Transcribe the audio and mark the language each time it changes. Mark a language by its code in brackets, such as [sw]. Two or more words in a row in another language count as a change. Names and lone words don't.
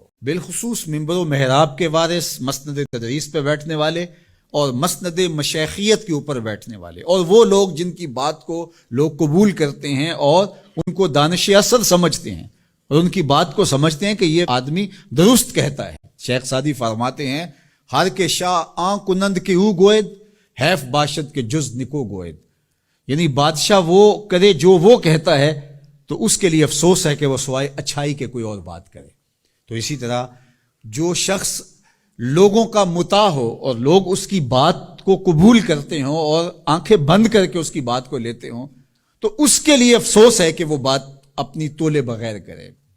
[ur] بالخصوص منبر و محراب کے وارث، مسند تدریس پہ بیٹھنے والے اور مسند مشیخیت کے اوپر بیٹھنے والے، اور وہ لوگ جن کی بات کو لوگ قبول کرتے ہیں اور ان کو دانش اثر سمجھتے ہیں اور ان کی بات کو سمجھتے ہیں کہ یہ آدمی درست کہتا ہے۔ شیخ سعدی فرماتے ہیں [fa] ہر کے شاہ آن کنند کے او گوید، حیف باشد کے جز نکو گوید، [ur] یعنی بادشاہ وہ کرے جو وہ کہتا ہے تو اس کے لیے افسوس ہے کہ وہ سوائے اچھائی کے کوئی اور بات کرے۔ تو اسی طرح جو شخص لوگوں کا مطاع ہو اور لوگ اس کی بات کو قبول کرتے ہوں اور آنکھیں بند کر کے اس کی بات کو لیتے ہوں تو اس کے لیے افسوس ہے کہ وہ بات اپنی تولے بغیر کرے۔